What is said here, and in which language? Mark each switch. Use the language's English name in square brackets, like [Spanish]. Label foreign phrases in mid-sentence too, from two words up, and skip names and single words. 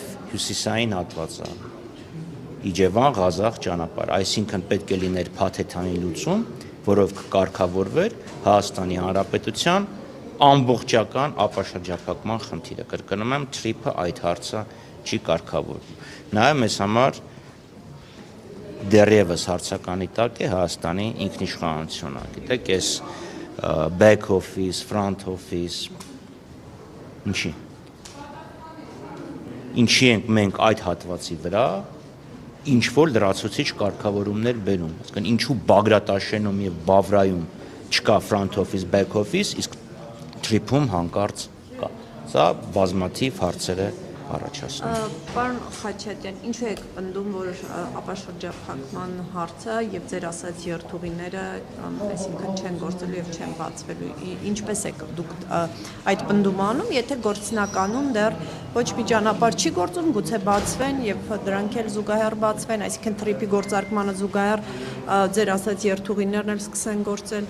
[Armenian] հյուսիսային հատվածը Իջևան Ղազախ ճանապարհ, այսինքն պետք է լիներ փաթեթանի լուծում, որով կկարգավորվեր Հայաստանի Հանրապետության ամբողջական ապաշրջափակման խնդիրը։ Կրկնում եմ, TRIP-ը այդ հարցը չի կարգավորվում։ Նաեւ մեզ համար դեռևս հարցականի տակ է Հայաստանի ինքնիշխանությունը, գիտեք, այս [English] back office, front office, [Armenian] ինչի ենք մենք այդ հատվածի վրա ինչ որ լրացուցիչ կարգավորումներ բերում, այսինքն ինչու Բագրատաշենում եւ Բավրայում չկա [English] front office, back office, [Armenian] իսկ TRIP-ում հանկարծ կա։ Սա բազմաթիվ հարցեր է առաջացնում։ Պարոն Խաչատյան, ինչու եք պնդում, որ ապաշրջափակման հարցը եւ ձեր ասած երթուղիները, այսինքն չեն գործելու եւ չեն բացվելու։ Ինչպես եք դուք այդ պնդումը անում, եթե գործնականում դեռ ոչ մի ճանապարհ չի գործում, գուցե բացվեն եւ դրանք էլ զուգահեռ բացվեն, այսինքն TRIP-ի գործարկմանը զուգահեռ ձեր ասած երթուղիներն էլ սկսեն գործել։